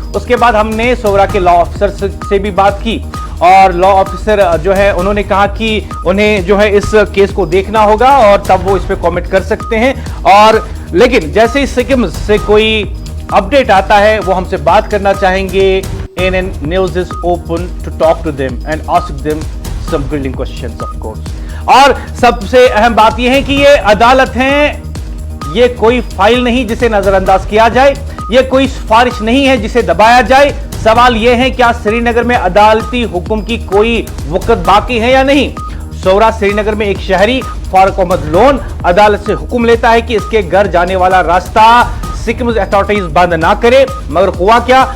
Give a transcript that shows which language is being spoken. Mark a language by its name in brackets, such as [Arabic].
[Hindi] उसके बाद हमने सोबरा के लॉ ऑफिसर से भी बात की और लॉ ऑफिसर जो है उन्होंने कहा कि उन्हें जो है इस केस को देखना होगा और तब वो इस पे कमेंट कर सकते हैं। और लेकिन जैसे ही सिक्किम से कोई अपडेट आता है वो हमसे बात करना चाहेंगे। [English] ANN News is open to talk to them and ask them some grilling questions of course। [Hindi] और सबसे अहम बात यह है कि ये अदालत है, ये कोई फाइल नहीं जिसे नजरअंदाज किया जाए, ये कोई सिफारिश नहीं है जिसे दबाया जाए। सवाल यह है क्या श्रीनगर में अदालती हुक्म की कोई वक्त बाकी है या नहीं? सोबरा श्रीनगर में एक शहरी फारूक अहमद लोन अदालत से हुक्म लेता है कि इसके घर जाने वाला रास्ता सिक्किम अथॉरिटीज बंद ना करे, मगर हुआ क्या?